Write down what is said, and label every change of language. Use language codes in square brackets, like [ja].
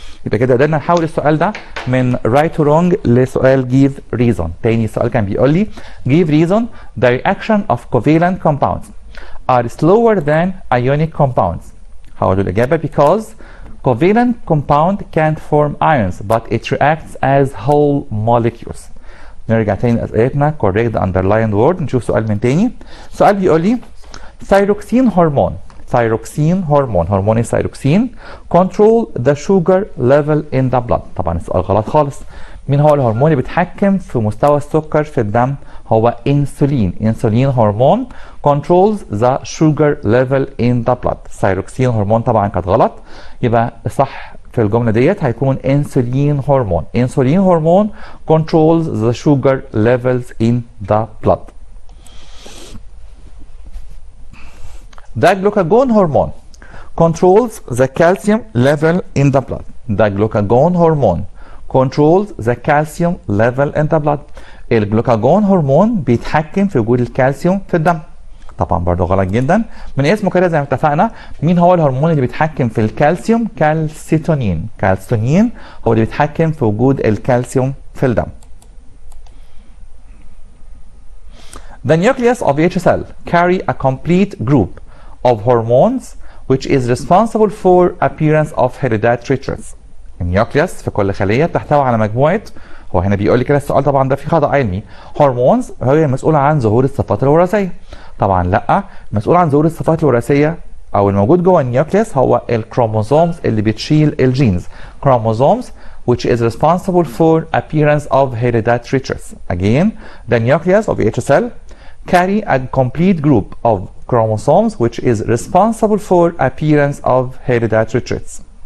[ar] يبقى كده قدرنا نحول السؤال ده من right to wrong لسؤال give reason. تاني السؤال كان بيقول لي [en] give reason the reaction of covalent compounds are slower than ionic compounds. [ar] هقول له الإجابة [en] because covalent compound can't form ions but it reacts as whole molecules. [ar] نرجع تاني لأسئلتنا [en] correct the underlined word. [ar] نشوف سؤال من تاني. سؤال بيقول لي ثايروكسين هرمون هرمون الثايروكسين [en] control the sugar level in the blood. [ar] طبعا السؤال غلط خالص مين هو الهرمون اللي بيتحكم في مستوى السكر في الدم؟ هو انسولين. [en] Insulin hormone controls the sugar level in the blood. [ar] ثايروكسين هرمون طبعا كانت غلط، يبقى صح في الجملة ديت هيكون انسولين هرمون. [en] Insulin hormone controls the sugar levels in the blood. The glucagon hormone controls the calcium level in the blood. The glucagon hormone controls the calcium level in the blood. [ar] الجلوكاجون هرمون بيتحكم في وجود الكالسيوم في الدم. طبعا برضو غلط جدا، من اسمه كده زي ما اتفقنا. مين هو الهرمون اللي بيتحكم في الكالسيوم؟ كالسيتونين. كالسيتونين هو اللي بيتحكم في وجود الكالسيوم في الدم. [en] The nucleus of each cell carry a complete group of hormones which is responsible for appearance of hereditary traits. [ar] النيوكليوس في كل خلية تحتوي على مجموعة، هو هنا بيقول لي كده السؤال طبعا ده في خطأ علمي، هرمونز هي المسؤولة عن ظهور الصفات الوراثية. طبعا لا، المسؤول عن ظهور الصفات الوراثية او الموجود جوه النيوكليوس هو الكروموزومز اللي بتشيل الجينز. [en] chromosomes which is responsible for appearance of hereditary traits. Again, the nucleus of each cell carry a complete group of chromosomes which is responsible for appearance of hereditary traits.